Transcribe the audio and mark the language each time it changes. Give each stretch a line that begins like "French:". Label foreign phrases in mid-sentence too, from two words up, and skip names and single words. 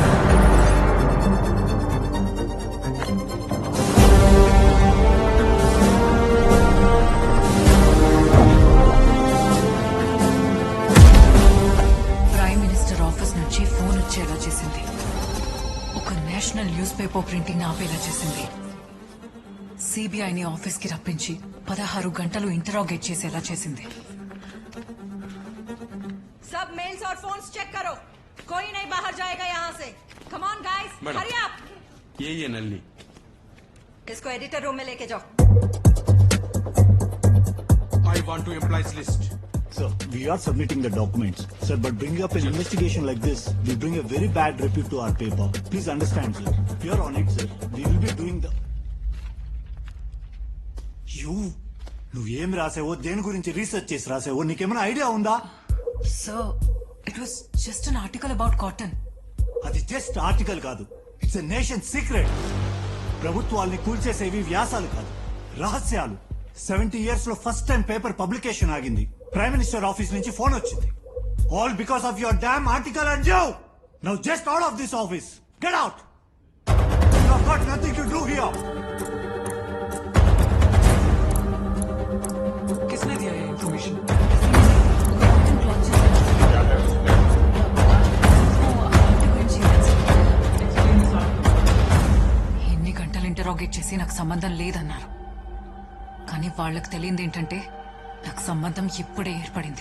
English: Prime Minister office
Telugu: నుంచి ఫోన్ వచ్చేలా చేసింది. ఒక
English: national newspaper printing
Telugu: ఆపేలా చేసింది. సిబిఐని ఆఫీస్ కి రప్పించి 16 గంటలు ఇంటరాగేట్ చేసేలా చేసింది.
Hindi: सब मेल्स और फोन्स चेक करो, कोई नहीं बाहर जाएगा यहाँ से.
English: Come on guys, hurry up.
Hindi: ये नल्ली इसको
English: editor room
Hindi: में लेके जाओ.
English: I want to employees list. Sir, we are submitting the documents. Sir, but bringing up an investigation like this will bring a very bad repute to our paper. Please understand, sir. We are on it, sir. We will be doing the...
Telugu: నువ్వేం రాసావో, దేని గురించి రీసెర్చ్ చేసి రాసావో నీకేమైనా ఐడియా ఉందా?
English: So it was just an article about cotton.
Telugu: అది జస్ట్ ఆర్టికల్ కాదు,
English: It's a nation secret.
Telugu: ప్రభుత్వాల్ని కూల్చేసేవి వ్యాసాలు కాదు, రహస్యాలు. 70 years లో ఫస్ట్ టైం
English: paper publication
Telugu: ఆగింది.
English: Prime Minister office
Telugu: నుంచి ఫోన్ వచ్చింది.
English: All because of your damn article and you. Now just out of this office. Get out. You have got nothing to do here.
Hindi: किसने दिया ये इन्फॉर्मेशन?
Telugu: ఎన్ని గంటలు ఇంటరాగేట్ చేసి నాకు సంబంధం లేదన్నారు. కానీ వాళ్ళకి తెలియంది ఏంటంటే నాకు సంబంధం ఇప్పుడే ఏర్పడింది.